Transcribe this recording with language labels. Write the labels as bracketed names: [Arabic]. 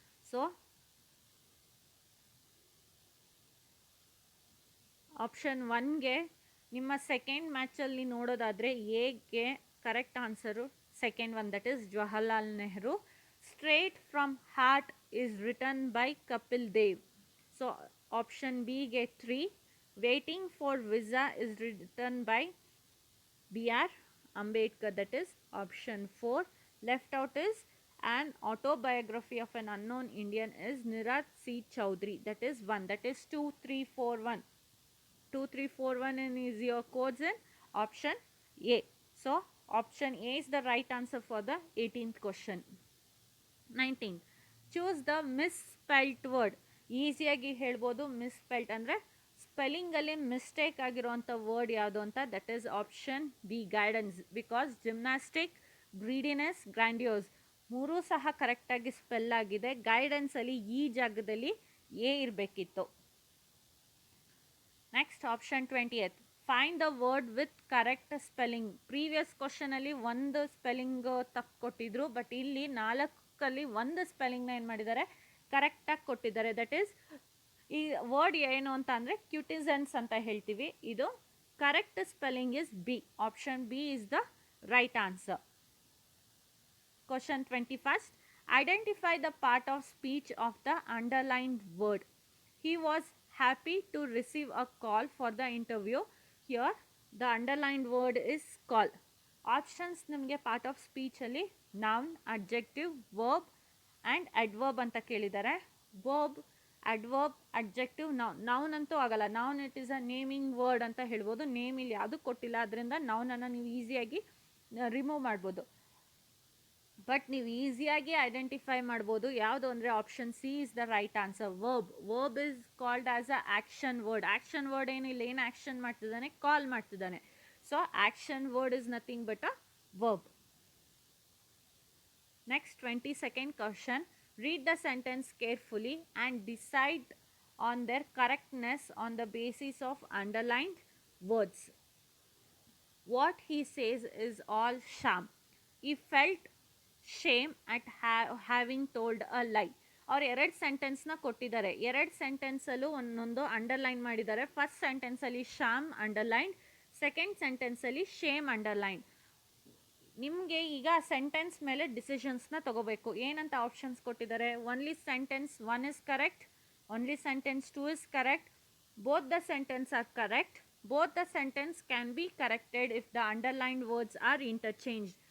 [Kannada] So option 1ಗೆ ನಿಮ್ಮ second ಮ್ಯಾಚಲ್ಲಿ ನೋಡೋದಾದರೆ ಎಗೆ correct answer [English] second one, that is [Kannada] Jawaharlal Nehru. [English] Straight from heart is written by Kapil Dev. So option ಬಿಗೆ 3. Waiting for visa is written by B.R. Ambedkar, that is option 4. Left out is an autobiography of an unknown Indian is Nirat C. Chaudhary. That is 1. That is 2341. 2341 is your codes in option A. So option A is the right answer for the 18th question. 19. Choose the misspelt word. [Kannada] ಈಸಿಯಾಗಿ ಹೇಳ್ಬೋದು ಮಿಸ್ಪೆಲ್ಟ್ ಅಂದರೆ ಸ್ಪೆಲ್ಲಿಂಗಲ್ಲಿ mistake ಆಗಿರುವಂಥ word ಯಾವುದು ಅಂತ. [English] That is option B, guidance. Because gymnastic, greediness, grandiose [Kannada] ಮೂರೂ ಸಹ ಕರೆಕ್ಟಾಗಿ spell ಆಗಿದೆ. ಗೈಡೆನ್ಸಲ್ಲಿ ಈ ಜಾಗದಲ್ಲಿ A ಇರಬೇಕಿತ್ತು. [English] Next option 20th. Find the word with correct spelling. [Kannada] Previous ಕ್ವಶನಲ್ಲಿ ಒಂದು ಸ್ಪೆಲ್ಲಿಂಗ್ ತಪ್ಪು ಕೊಟ್ಟಿದ್ರು, ಬಟ್ ಇಲ್ಲಿ 4 ಒಂದು ಸ್ಪೆಲ್ಲಿಂಗ್ನ ಏನು ಮಾಡಿದ್ದಾರೆ, ಕರೆಕ್ಟಾಗಿ ಕೊಟ್ಟಿದ್ದಾರೆ. [English] that is [Kannada] ಈ ವರ್ಡ್ ಏನು ಅಂತ ಅಂದರೆ ಕ್ಯೂಟಿಸನ್ಸ್ ಅಂತ ಹೇಳ್ತೀವಿ. [English] ಇದು correct spelling is B. Option B is the right answer. Question 21st. Identify the part of speech of the underlined word. He was happy to receive a call for the interview. Here the underlined word is call. [Kannada] Options ನಿಮಗೆ part of ಸ್ಪೀಚಲ್ಲಿ noun, adjective, verb and adverb ಅಂತ ಕೇಳಿದ್ದಾರೆ. Verb, adverb, adjective, noun ಅಂತೂ ಆಗಲ್ಲ. Noun [English] it is a naming word [Kannada] ಅಂತ ಹೇಳ್ಬೋದು. Name ಇಲ್ಲಿ ಯಾವುದು ಕೊಟ್ಟಿಲ್ಲ, ಅದರಿಂದ ನೌನನ್ನು ನೀವು ಈಸಿಯಾಗಿ ರಿಮೂವ್ ಮಾಡ್ಬೋದು. ಬಟ್ ನೀವು ಈಸಿಯಾಗಿ ಐಡೆಂಟಿಫೈ ಮಾಡ್ಬೋದು ಯಾವುದು ಅಂದರೆ [English] Option C is the right answer. [Kannada] Verb. [English] Verb is called as a action word. [Kannada] Action word ಏನಿಲ್ಲ, ಏನು ಆ್ಯಕ್ಷನ್ ಮಾಡ್ತಿದ್ದಾನೆ, ಕಾಲ್ ಮಾಡ್ತಿದ್ದಾನೆ. [English] So action word is nothing but a verb. Next 22nd question. Read the sentence carefully and decide on their correctness on the basis of underlined words. What he says is all sham. He felt shame at having told a lie. [Kannada] ಅವ್ರು 2 ಸೆಂಟೆನ್ಸ್ನ ಕೊಟ್ಟಿದ್ದಾರೆ. 2 ಸೆಂಟೆನ್ಸಲ್ಲೂ ಒಂದೊಂದು underline ಮಾಡಿದ್ದಾರೆ. First ಸೆಂಟೆನ್ಸಲ್ಲಿ Sham underlined, second ಸೆಂಟೆನ್ಸಲ್ಲಿ Shem underlined. ನಿಮಗೆ ಈಗ sentence ಮೇಲೆ ಡಿಸಿಷನ್ಸ್ನ ತಗೋಬೇಕು. ಏನಂತ options ಕೊಟ್ಟಿದ್ದಾರೆ? [English] Only sentence 1 is correct, only sentence 2 is correct, both the sentence are correct, both the sentence can be corrected if the underlined words are interchange.